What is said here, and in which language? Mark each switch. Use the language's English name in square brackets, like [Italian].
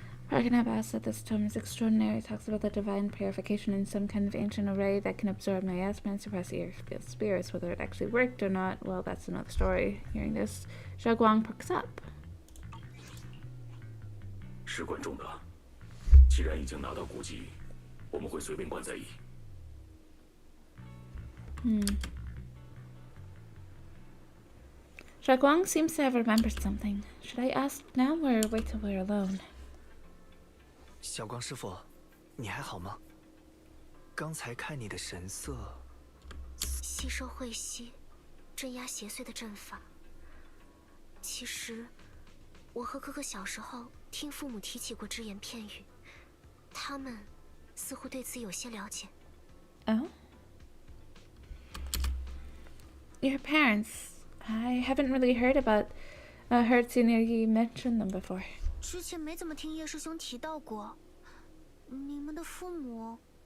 [English] Pragnab asks that this tome is extraordinary. It talks about the divine purification in some kind of ancient array that can absorb miasma and suppress the earth's spirits. Whether it actually worked or not, well, that's another story. Hearing this, Xiaoguang perks up. [Chinese] 事关重大，既然已经拿到古籍，我们会随便管在意。 [English] Xiaoguang seems to have remembered something. Should I ask now or wait till we're alone? [Chinese] 小光师傅，你还好吗？刚才看你的神色，吸收晦息，镇压邪祟的阵法。其实，我和哥哥小时候听父母提起过只言片语，他们似乎对此有些了解。 [English] Oh? Your parents? I haven't really heard Tsunegi mention them before. [Chinese] 之前没怎么听叶师兄提到过，你们的父母。